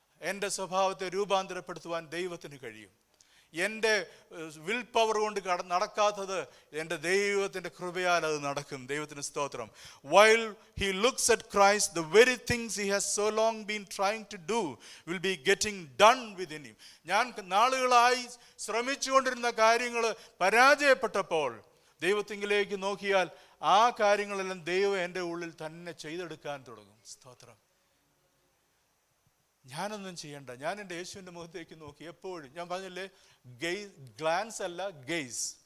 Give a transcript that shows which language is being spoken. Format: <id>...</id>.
<ml>എൻ്റെ സ്വഭാവത്തെ രൂപാന്തരപ്പെടുത്തുവാൻ ദൈവത്തിന് കഴിയും. എൻ്റെ വിൽ പവർ കൊണ്ട് നടക്കാത്തത് എൻ്റെ ദൈവത്തിൻ്റെ കൃപയാൽ അത് നടക്കും. ദൈവത്തിന് സ്തോത്രം.</ml> <en>While he looks at Christ, the very things he has so long been trying to do will be getting done within him.</en> <ml>ഞാൻ നാളുകളായി ശ്രമിച്ചുകൊണ്ടിരുന്ന കാര്യങ്ങൾ പരാജയപ്പെട്ടപ്പോൾ ദൈവത്തിങ്കിലേക്ക് നോക്കിയാൽ ആ കാര്യങ്ങളെല്ലാം ദൈവം എൻ്റെ ഉള്ളിൽ തന്നെ ചെയ്തെടുക്കാൻ തുടങ്ങും. സ്തോത്രം. ഞാനൊന്നും ചെയ്യണ്ട, ഞാൻ എൻ്റെ യേശുവിൻ്റെ മുഖത്തേക്ക് നോക്കി എപ്പോഴും. ഞാൻ പറഞ്ഞില്ലേ, ഗ്ലാൻസ് അല്ല, ഗെയ്സ്.</ml>